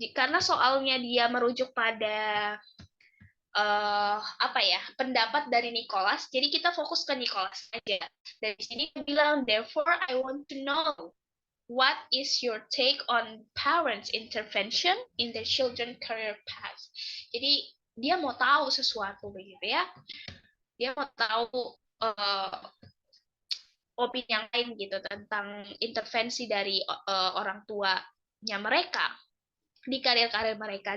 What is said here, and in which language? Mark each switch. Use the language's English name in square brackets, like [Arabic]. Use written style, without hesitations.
[Indonesian] Karena soalnya dia merujuk pada apa ya, pendapat dari Nicholas, jadi kita fokus ke Nicholas aja. Dari sini dia bilang, [English] therefore I want to know what is your take on parents intervention in their children career path. [Indonesian] Jadi dia mau tahu sesuatu begitu ya. Dia mau tahu opini yang lain gitu tentang intervensi dari orang tuanya mereka di karir-karir mereka.